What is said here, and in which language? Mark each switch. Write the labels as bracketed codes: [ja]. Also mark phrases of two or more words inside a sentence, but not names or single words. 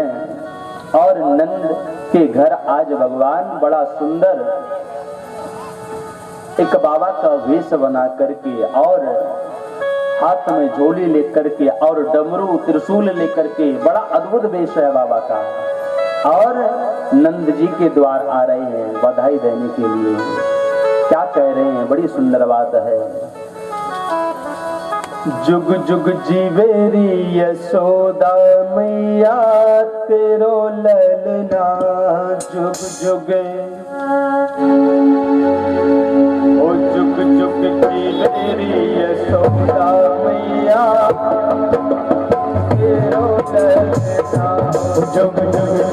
[hi] और नंद के घर आज भगवान बड़ा सुंदर एक बाबा का वेश बना करके और हाथ में झोली लेकर के और डमरू त्रिशूल लेकर के, बड़ा अद्भुत वेश है बाबा का, और नंद जी के द्वार आ रहे हैं बधाई देने के लिए। क्या कह रहे हैं, बड़ी सुंदर बात है। [bra] जुग जुग जीवेरी यशोदा मैया तेरो ललना, जुग जुग ओ जुग जुग जीवेरी यशोदा मैया तेरो ललना, जुग जुग